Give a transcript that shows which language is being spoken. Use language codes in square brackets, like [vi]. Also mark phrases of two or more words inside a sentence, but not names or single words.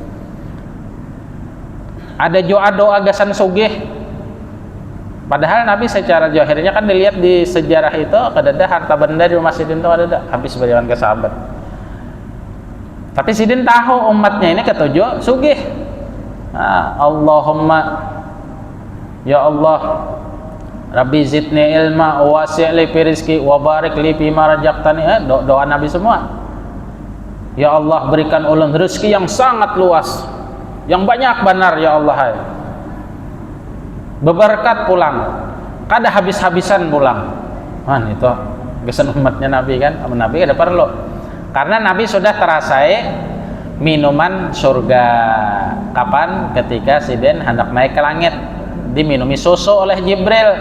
[bjn] Ada doa gasan sugih. Padahal Nabi secara zahirnya kan dilihat di sejarah itu kada ada harta benda di rumah sidin itu ada habis beriman ke sahabat. Tapi sidin tahu umatnya ini ketujuh sugih. Nah, [ar] اللهم يا الله ربي زدني علما وسع لي في رزقي وبارك لي فيما رزقتني. [bjn] Doa Nabi semua. [ar] يا الله, [bjn] berikan ulun rezeki yang sangat luas, yang banyak benar [ar] يا الله. [bjn] Beberkat pulang, kada habis-habisan pulang. Man itu kesan umatnya Nabi kan, Nabi ada perlu. Karena Nabi sudah terasai minuman surga. Kapan? Ketika sidin hendak naik ke langit, diminumi susu oleh Jibril.